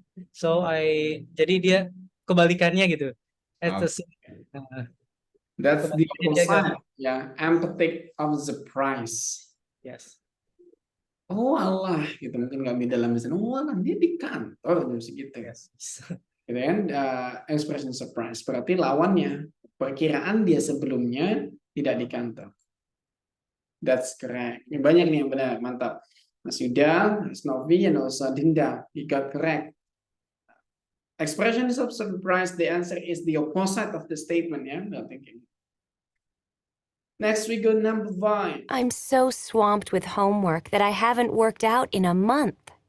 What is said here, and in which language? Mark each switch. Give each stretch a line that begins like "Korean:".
Indonesian: So jadi dia kebalikannya gitu.
English: That's the opposite, ya, empathic of surprise. Yes.
Indonesian: Oh Allah, gitu mungkin nggak di dalam misalnya, oh Allah dia di kantor jam segitu.
English: Yes.
Indonesian: Gitu kan, expression surprise berarti lawannya perkiraan dia sebelumnya tidak di kantor.
English: That's correct.
Indonesian: Ini banyak nih yang benar, mantap.
English: Mas Yuda, Mas Novi, and also Dinda, you got correct. Expressions of surprise, the answer is the opposite of the statement, yeah? No thinking. Next we go number 5. I'm so swamped with homework that I haven't worked out in a month.